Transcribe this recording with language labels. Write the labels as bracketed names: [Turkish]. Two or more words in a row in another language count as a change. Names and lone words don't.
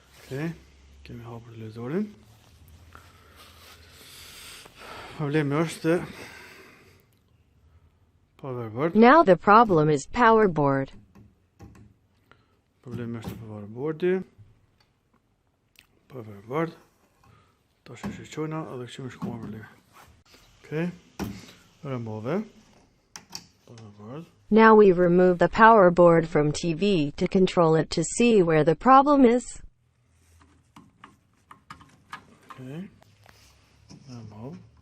[English] Okay, can we hope to lose all in? [Norwegian] Problemet powerboard. [English] Now the problem is powerboard. [Norwegian] Problemet powerboard. Powerboard. Da skal vi se nå, og det kommer ikke over. [English] Okay, remove powerboard. Now we remove the powerboard from TV to control it to see where the problem is. Okay, remove.